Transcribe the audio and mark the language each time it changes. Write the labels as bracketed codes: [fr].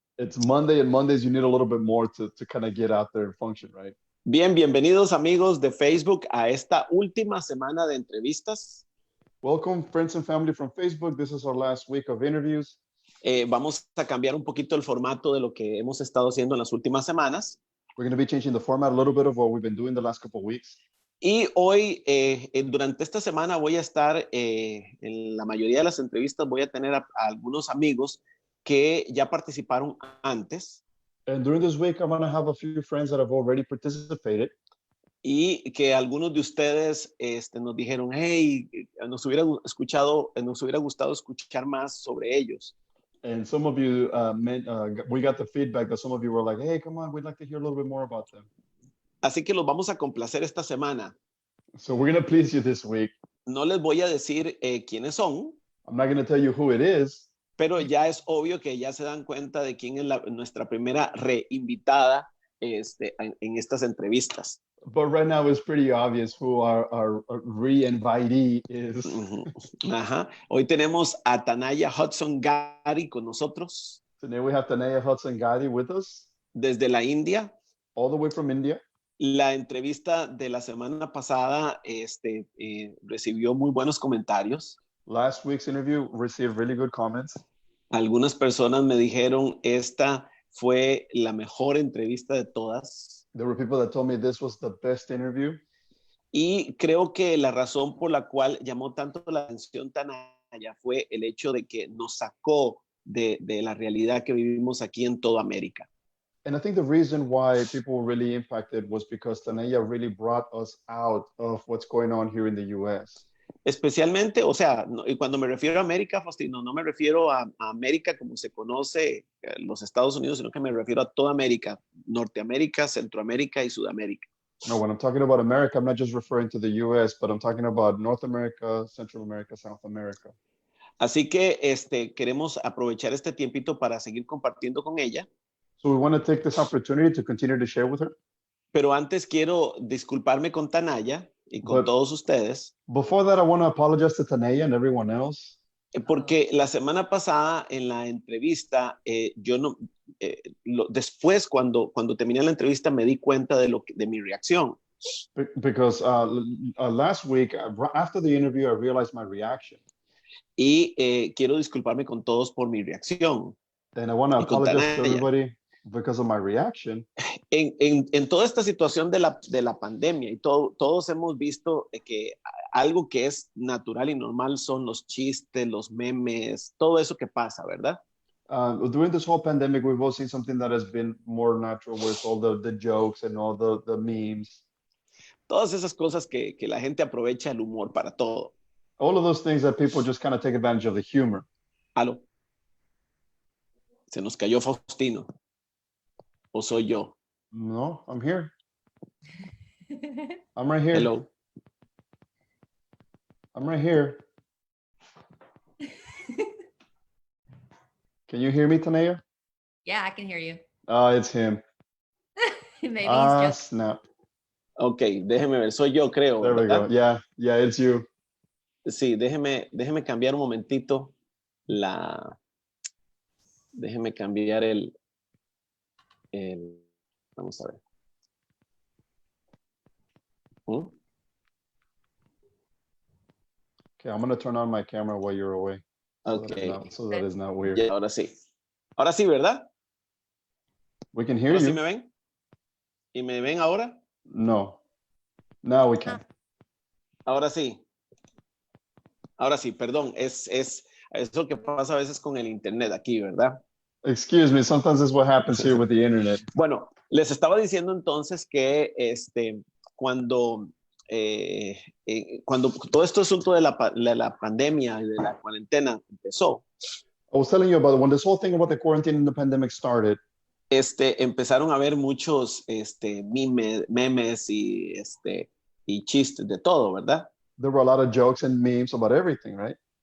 [en] It's Monday, and Mondays you need a little bit more to kind of get out there and function, right? [es] Bien, bienvenidos amigos de Facebook a esta última semana de entrevistas. [en] Welcome, friends and family from Facebook. This is our last week of interviews. [es] Vamos a cambiar un poquito el formato de lo que hemos estado haciendo en las últimas semanas. [en] We're going to be changing the format a little bit of what we've been doing the last couple of weeks. [es] Y hoy, durante esta semana, voy a estar en la mayoría de las entrevistas, voy a tener a algunos amigos que ya participaron antes. [en] And during this week, I'm going to have a few friends that have already participated. [es] Y que algunos de ustedes nos dijeron, hey, nos hubiera gustado escuchar más sobre ellos. [en] And some of you, we got the feedback that some of you were like, hey, come on, we'd like to hear a little bit more about them. [es] Así que los vamos a complacer esta semana. [en] So we're going to please you this week. [es] No les voy a decir quiénes son. [en] I'm not going to tell you who it is. [es] Pero ya es obvio que ya se dan cuenta de quién es nuestra primera reinvitada en estas entrevistas. [en] But right now it's pretty obvious who our re-invitee is. Ajá. [es] Hoy tenemos a Tanaya Hudson Ghadi con nosotros. [en] Today we have Tanaya Hudson Ghadi with us. [es] Desde la India. [en] All the way from India. [es] La entrevista de la semana pasada recibió muy buenos comentarios. [en] Last week's interview received really good comments. [es] Algunas personas me dijeron, esta fue la mejor entrevista de todas. [en] There were people that told me this was the best interview. [es] Y creo que la razón por la cual llamó tanto la atención Tanaya fue el hecho de que nos sacó de la realidad que vivimos aquí en toda América. [en] And I think the reason why people were really impacted was because Tanaya really brought us out of what's going on here in the U.S. [es] Especialmente, o sea, y cuando me refiero a América, Faustino, no me refiero a América como se conoce los Estados Unidos, sino que me refiero a toda América, Norteamérica, Centroamérica y Sudamérica. [en] No, when I'm talking about America, I'm not just referring to the U.S., but I'm talking about North America, Central America, South America. [es] Así que queremos aprovechar este tiempito para seguir compartiendo con ella. [en] So we want to take this opportunity to continue to share with her. [es] Pero antes quiero disculparme con Tanaya y con todos ustedes. [en] Before that, I want to apologize to Tanaya and everyone else. [es] Porque la semana pasada en la entrevista, después cuando terminé la entrevista me di cuenta de mi reacción. [en] Because last week, after the interview, I realized my reaction. [es] Y quiero disculparme con todos por mi reacción. [en] And I want to apologize to everybody because of my reaction. [es] En toda esta situación de la pandemia y todos hemos visto que algo que es natural y normal son los chistes, los memes, todo eso que pasa, ¿verdad? [en] During this whole pandemic, we've all seen something that has been more natural with all the jokes and all the memes. [es] Todas esas cosas que la gente aprovecha el humor para todo. [en] All of those things that people just kind of take advantage of the humor. [es] Aló. Se nos cayó Faustino. ¿O soy yo? [en] No, I'm here. I'm right here. Hello. I'm right here. Can you hear me, Tanaya? Yeah, I can hear you. It's him. Maybe he's just... snap. [es] Ok, déjeme ver. Soy yo, creo. [en] There [es] ¿verdad? [en] we go. Yeah, it's you. [es] Sí, déjeme cambiar un momentito déjeme cambiar el vamos a ver. [en] Okay, I'm going to turn on my camera while you're away. Okay. So that is not weird. [es] Ya, ahora sí. Ahora sí, ¿verdad? [en] We can hear [es] ¿Ahora [en] you. [es] sí me ven? ¿Y me ven ahora? [en] No. Now we can. [es] Ahora sí. Ahora sí, perdón. Es lo que pasa a veces con el internet aquí, ¿verdad? [en] Excuse me, sometimes it's what happens here with the internet. [es] Bueno, les estaba diciendo entonces que cuando todo este asunto de la pandemia y de la cuarentena empezó. [en] I was telling you about when this whole thing about the quarantine and the pandemic started. [es] Empezaron a haber muchos memes y chistes de todo, ¿verdad? [en] There were a lot of jokes and memes about everything, right?